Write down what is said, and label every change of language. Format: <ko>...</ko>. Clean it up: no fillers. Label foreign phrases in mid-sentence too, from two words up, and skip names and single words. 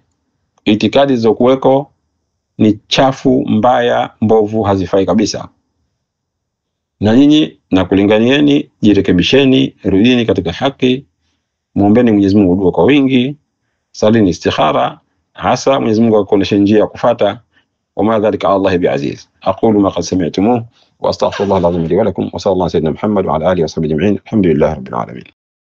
<sw>Itikadi zilizokuweko ni chafu, mbaya, mbovu, hazifai kabisa. Na nyinyi na kulinganieni, jirekebisheni, rudini katika haki, muombeeni Mwenyezi Mungu dua kwa wingi, salini istikhara, hasa Mwenyezi Mungu akuoneshe njia ya kufuata.</sw> <ar>وما ذلك على الله بعزيز. أقول ما قد سمعتموه وأستغفر الله العظيم لي ولكم، وصلى الله على سيدنا محمد وعلى آله وصحبه أجمعين. الحمد لله رب العالمين.</ar>